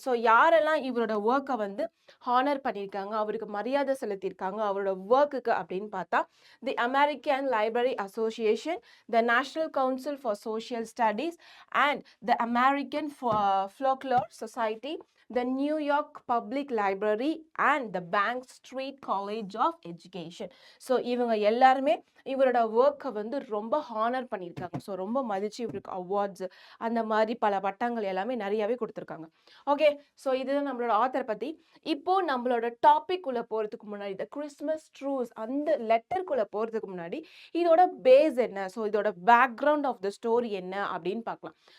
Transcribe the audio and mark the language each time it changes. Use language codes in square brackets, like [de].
[ta] So யாரெல்லாம் இவரோட ஒர்க்கை வந்து ஹானர் பண்ணியிருக்காங்க, அவருக்கு மரியாதை செலுத்தியிருக்காங்க அவரோட ஒர்க்குக்கு அப்படின்னு பார்த்தா தி American library association, the national council for social studies, and the American ஃப்ளோக்லோர் society, [en] the New York Public Library and the Bank Street College of Education. [ta] So இவங்க எல்லாருமே இவரோட ஒர்க்கை வந்து ரொம்ப ஹானர் பண்ணியிருக்காங்க. ஸோ ரொம்ப மதிச்சு இவருக்கு அவார்ட்ஸ் அந்த மாதிரி பல பட்டங்கள் எல்லாமே நிறையாவே கொடுத்துருக்காங்க. ஓகே, ஸோ இதுதான் நம்மளோட ஆத்தர் பற்றி. இப்போ நம்மளோட டாபிக் உள்ள போகிறதுக்கு முன்னாடி இந்த கிறிஸ்மஸ் ட்ரூஸ் அந்த லெட்டருக்குள்ளே போகிறதுக்கு முன்னாடி இதோட பேஸ் என்ன, ஸோ இதோட பேக்ரவுண்ட் ஆஃப் த ஸ்டோரி என்ன அப்படின்னு பார்க்கலாம்.